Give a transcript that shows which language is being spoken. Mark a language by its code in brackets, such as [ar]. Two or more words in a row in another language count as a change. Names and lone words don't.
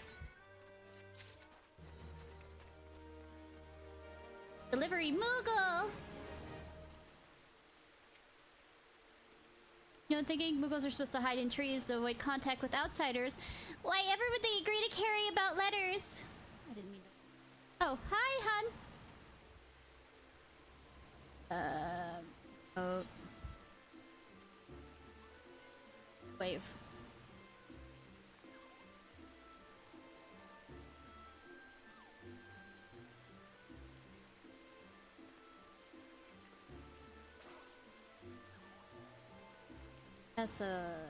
[en] Delivery Moogle! You know, thinking Moogles are supposed to hide in trees to avoid contact with outsiders. Why ever would they agree to carry about letters? I didn't mean to. Oh, hi, hun. Oh. Wave. That's a...